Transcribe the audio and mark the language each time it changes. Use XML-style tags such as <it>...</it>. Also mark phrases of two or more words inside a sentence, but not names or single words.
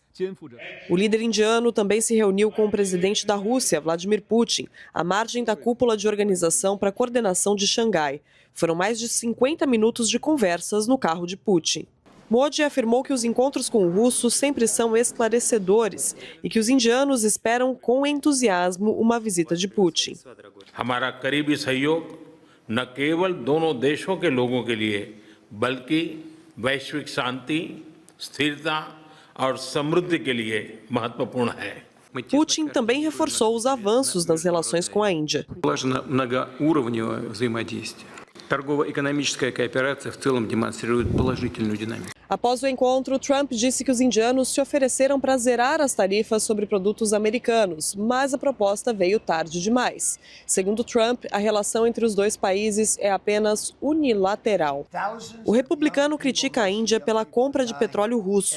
<pt>O líder indiano também se reuniu com o presidente da Rússia, Vladimir Putin, à margem da cúpula de Organização para a Coordenação de Xangai. Foram mais de 50 minutos de conversas no carro de Putin. Modi afirmou que os encontros com o russo sempre são esclarecedores e que os indianos esperam com entusiasmo uma visita de Putin.</pt> <hi>हमारा करीबी सहयोग न केवल दोनों देशों के लोगों के लिए बल्कि वैश्विक शांति, स्थिरता और समृद्धि के लिए महत्वपूर्ण है.</hi> <pt>Putin também reforçou os avanços nas relações com a Índia.</pt> <ru>Многоуровневое взаимодействие. Торгово-экономическая кооперация в целом демонстрирует положительную динамику.</ru> <pt>Após o encontro, Trump disse que os indianos se ofereceram para zerar as tarifas sobre produtos americanos, mas a proposta veio tarde demais. Segundo Trump, a relação entre os dois países é apenas unilateral. O republicano critica a Índia pela compra de petróleo russo.</pt>